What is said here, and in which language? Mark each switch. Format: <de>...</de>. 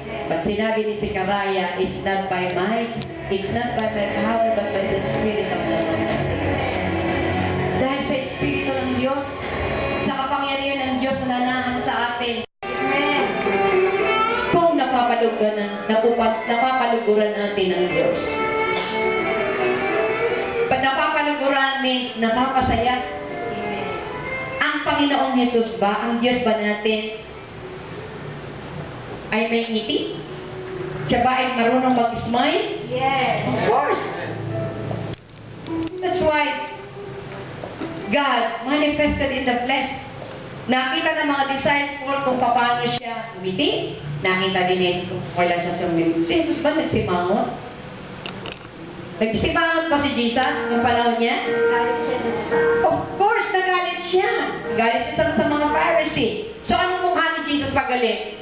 <en>But</en> <tl>sinabi ni</tl> <en>Zechariah, it's not by might, it's not by my power, but by the Spirit of the Lord.</en> <tl>Dahil sa Espiritu ng Diyos, sa kapangyarihan ng Diyos na nananahan sa atin, kung napapaluguran natin ang Diyos. Pag napapaluguran means napapasaya. Ang Panginoong Jesus ba, ang Diyos ba natin, ay may ngiti? Siya ba ay marunong mag-smile?</tl> <en>Yes. Of course. That's why God manifested in the flesh.</en> <tl>Nakita ng mga disciples kung paano siya umiti. Nakita din ni Jesus kung wala siya sumili. Si Jesus ba nagsimangot? Nagsimangot pa si Jesus yung panahon niya? Galit siya dun sa...</tl> <en>Of course,</en> <tl>nagalit siya. Galit siya sa mga Pharisee. So, anong mukha ni Jesus pag galit?</tl>